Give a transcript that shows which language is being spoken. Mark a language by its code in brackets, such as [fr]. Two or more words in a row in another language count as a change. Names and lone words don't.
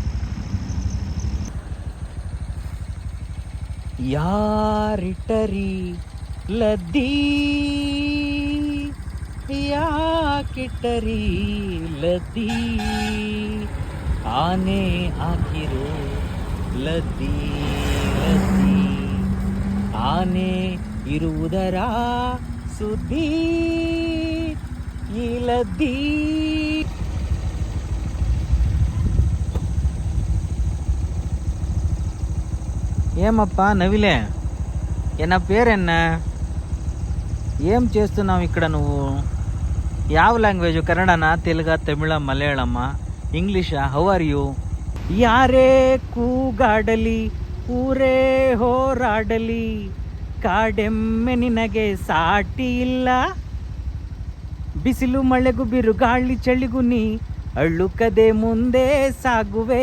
[kn] ಯಾರಿಟ್ಟರಿ ಲದ್ದಿ ಯಾಕಿಟ್ಟರಿ ಲದ್ದಿ ಆನೆ ಹಾಕಿರೋ ಲದ್ದಿ ಲದ್ದಿ ಆನೆ ಇರುವುದರ ಸುದ್ದಿ ಈ ಲದ್ದಿ. [te] ఏమప్పా నవిలే నా పేరెన్న ఏం చేస్తున్నావు ఇక్కడ నువ్వు? [kn] ಯಾವ ಲ್ಯಾಂಗ್ವೇಜು? ಕನ್ನಡನಾ, ತೆಲುಗಾ, ತಮಿಳ, ಮಲಯಾಳಮ್ಮ, ಇಂಗ್ಲೀಷಾ? [en] How are you? [kn] ಯಾರೇ ಕೂಗಾಡಲಿ ಊರೇ ಹೋರಾಡಲಿ ಕಾಡೆಮ್ಮೆ ನಿನಗೆ ಸಾಟಿ ಇಲ್ಲ. ಬಿಸಿಲು ಮಳೆಗೂ ಬಿರುಗಾಳಿ ಚಳಿಗೂ ನೀ ಅಳ್ಳುಕದೆ ಮುಂದೆ ಸಾಗುವೆ.